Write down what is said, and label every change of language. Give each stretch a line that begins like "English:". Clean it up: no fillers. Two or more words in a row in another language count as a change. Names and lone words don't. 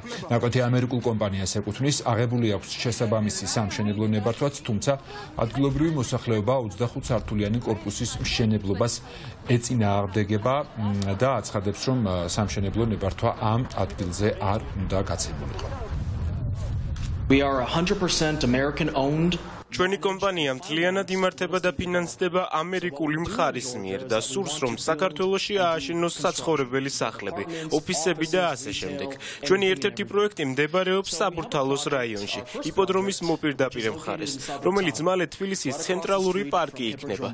Georgian: ნაკვეთი ამერიკულ კომპანიას ეკუთვნის, აღებული აქვს შესაბამისი სამშენებლო ნებართვაც, თუმცა ადგილობრივი მოსახლეობა 25 სართულიანი კორპუსის მშენებლობას ეწინააღმდეგება და აცხადებს, რომ სამშენებლო ნებართვა ამ ადგილზე არ უნდა გაცემულიყო.
English: We are 100% American owned.
Georgian: ჩვენი კომპანია მთლიანად იმართება და ფინანსდება ამერიკული მხარის მიერ და სურს, რომ საქართველოში ააშენოს საცხოვრებელი სახლები, ოფისები და ასე შემდეგ. ჩვენი ერთ-ერთი პროექტი მდებარეობს საბურთალოს რაიონში, იპოდრომის მოპირდაპირ მხარეს, რომელიც მალე თბილისის ცენტრალური პარკი იქნება.